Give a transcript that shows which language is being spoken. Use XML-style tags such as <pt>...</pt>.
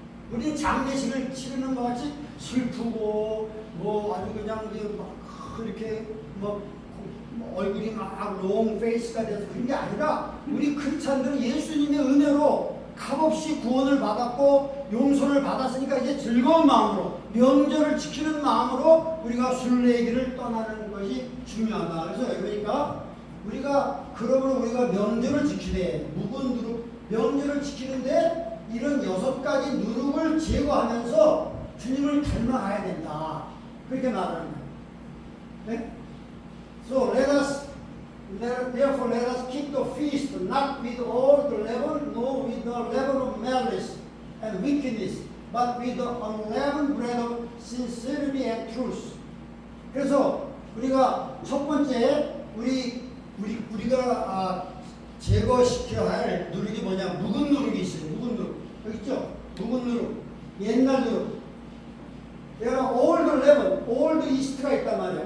<ko>우리는 장례식을 치르는 것 같이 슬프고 뭐 아주 그냥 막 이렇게 뭐 얼굴이 막 롱 페이스가 돼서 그런 게 아니라 우리 크리스찬들은 예수님의 은혜로 값없이 구원을 받았고 용서를 받았으니까 이제 즐거운 마음으로 명절을 지키는 마음으로 우리가 순례길을 떠나는 것이 중요하다. 그래서 여기 보니까 우리가 그러므로 우리가 명절을 지키되 묵은 누룩 명절을 지키는데 이런 6가지 누룩을 제거하면서 주님을 닮아가야 된다. 그렇게 말하는 거예요. 네?</ko> <en>So therefore let us keep the feast not with all the leaven, nor with the leaven of malice and wickedness, but with the unleavened bread of sincerity and truth.</en> <ko>그래서 우리가 첫 번째 우리가 제거시켜야 할 누룩이 뭐냐? 묵은 누룩이 있어요. 묵은 누룩. 여기 있죠? 묵은 누룩. 옛날 누룩. 내가</ko> <en>old leaven, old yeast</en> <ko>가 있단 말이야.</ko>